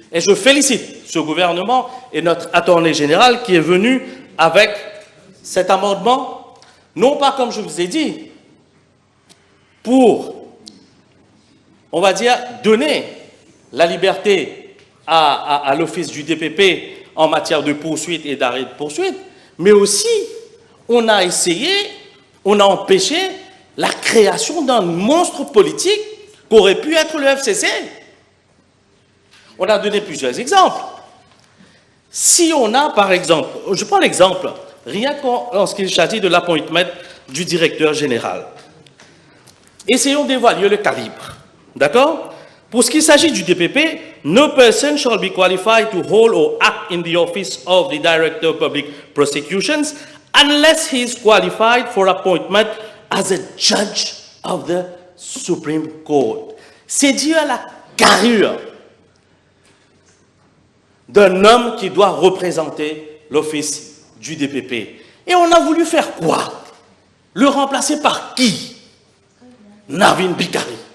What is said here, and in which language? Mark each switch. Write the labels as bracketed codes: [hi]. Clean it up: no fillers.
[fr] Et je félicite ce gouvernement et notre attorney général qui est venu avec cet amendement, non pas comme je vous ai dit, pour, on va dire, donner la liberté à l'office du DPP en matière de poursuite et d'arrêt de poursuite, mais aussi, on a essayé, on a empêché la création d'un monstre politique qu'aurait pu être le FCC. On a donné plusieurs exemples. Si on a, par exemple, je prends l'exemple, rien qu'en ce qu'il s'agit de l'appointment du directeur général. Essayons d'évaluer le calibre. D'accord? Pour ce qui s'agit du DPP, [en] no person shall be qualified to hold or act in the office of the Director of Public Prosecutions unless he is qualified for appointment as a judge of the Supreme Court. [fr] C'est dire la carrure d'un homme qui doit représenter l'office du DPP. Et on a voulu faire quoi? Le remplacer par qui? Navin Bikari.